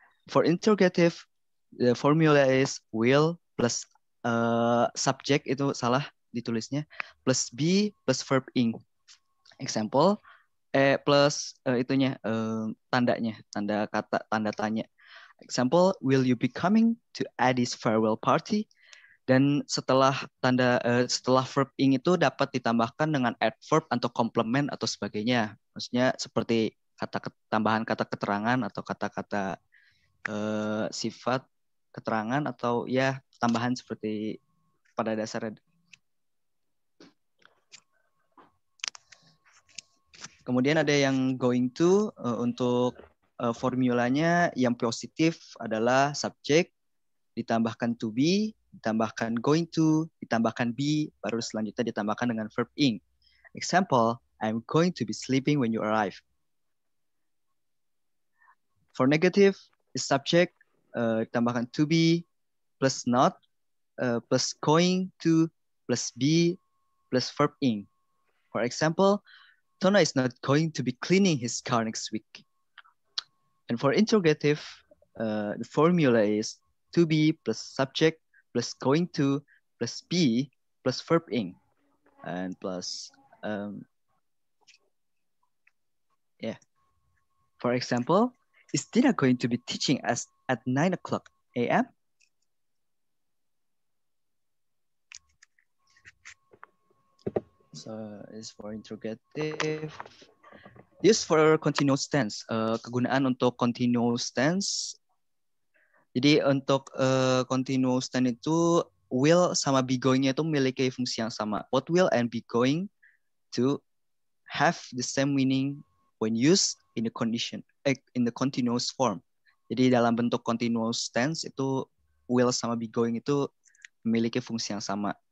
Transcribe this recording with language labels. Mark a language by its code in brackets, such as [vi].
[en] For interrogative, the formula is will plus subject [id] itu salah ditulisnya [en] plus be plus verb ing. Example, plus [id] itunya tandanya, tanda kata, tanda tanya. [en] Example, will you be coming to Addie's farewell party? [id] Dan setelah setelah verb ing itu dapat ditambahkan dengan adverb atau complement atau sebagainya. Maksudnya seperti tambahan kata keterangan atau kata-kata sifat keterangan atau ya tambahan seperti pada dasarnya. Kemudian ada yang going to untuk formulanya yang positif adalah subject ditambahkan to be, ditambahkan going to, ditambahkan be, baru selanjutnya ditambahkan dengan verb ing. [en] Example, I'm going to be sleeping when you arrive. For negative, is subject [id] ditambahkan [en] to be plus not plus going to plus be plus verb ing. For example, Tona is not going to be cleaning his car next week. And for interrogative, the formula is to be plus subject plus going to plus be plus verb ing and plus For example, is Tina going to be teaching us at 9 o'clock a.m.? So is for interrogative. Use for continuous tense. [id] Kegunaan untuk continuous tense. Jadi untuk continuous tense itu will sama be going-nya itu memiliki fungsi yang sama. [en] Both will and be going to have the same meaning when used in the continuous form. [id] Jadi dalam bentuk continuous tense itu will sama be going itu memiliki fungsi yang sama.